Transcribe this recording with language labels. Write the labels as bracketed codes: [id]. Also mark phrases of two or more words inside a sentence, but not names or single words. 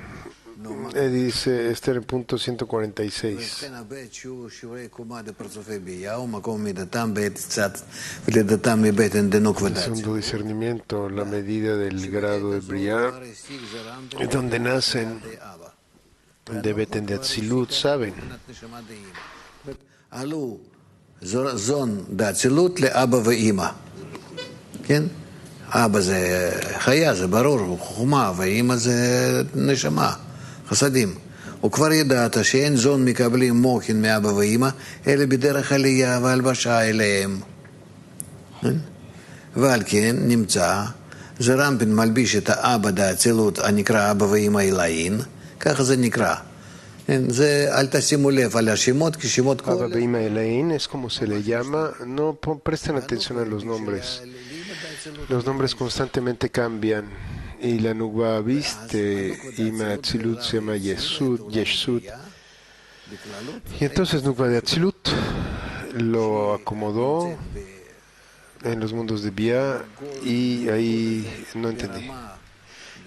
[es] Eddie dice, está en el punto 146. El segundo discernimiento, la medida del grado de Briah, donde nacen de Beten de Atzilut, saben. [he] זון דאצילות לאבא ואימא. כן? אבא זה חיה, זה ברור, חוכמה, ואימא זה נשמה, חסדים. וכבר ידעת שאין זון מקבלים מוחין מאבא ואימא, אלא בדרך עלייה והלבשה אליהם. ועל כן נמצא, זרמפין מלביש את האבא דאצילות הנקרא אבא ואימא אלאין, ככה זה נקרא. [es] Abba Beima Elain es como se le llama. No presten atención a los nombres. Los nombres constantemente cambian. Y la Nugba viste Ima Atzilut se llama Yeshut. Y entonces Nugba de Atzilut lo acomodó en los mundos de Bia y ahí no entendí.